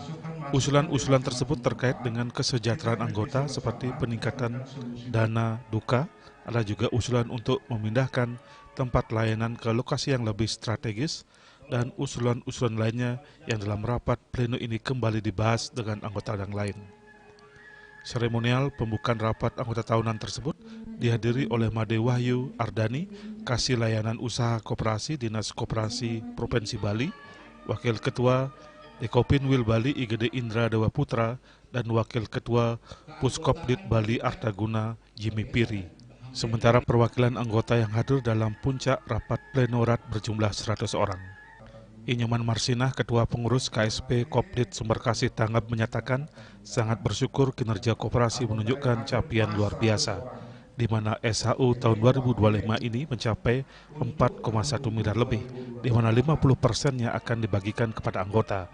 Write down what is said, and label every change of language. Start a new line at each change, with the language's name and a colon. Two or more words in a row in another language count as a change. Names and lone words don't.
Indonesian: Usulan-usulan tersebut terkait dengan kesejahteraan anggota seperti peningkatan dana duka, ada juga usulan untuk memindahkan tempat layanan ke lokasi yang lebih strategis, dan usulan-usulan lainnya yang dalam rapat pleno ini kembali dibahas dengan anggota yang lain. Seremonial pembukaan rapat anggota tahunan tersebut dihadiri oleh Made Wahyu Ardani, Kasih Layanan Usaha Koperasi Dinas Koperasi Provinsi Bali, Wakil Ketua Dekopinwil Bali IGD Indra Dewa Putra, dan Wakil Ketua Puskopdit Bali Artaguna Jimmy Piri. Sementara perwakilan anggota yang hadir dalam puncak rapat pleno RAT berjumlah 100 orang. Inyoman Marsinah, Ketua Pengurus KSP Kopdit Sumber Kasih Tanggap menyatakan sangat bersyukur kinerja koperasi menunjukkan capaian luar biasa, di mana SHU tahun 2025 ini mencapai 4,1 miliar lebih, di mana 50%-nya akan dibagikan kepada anggota.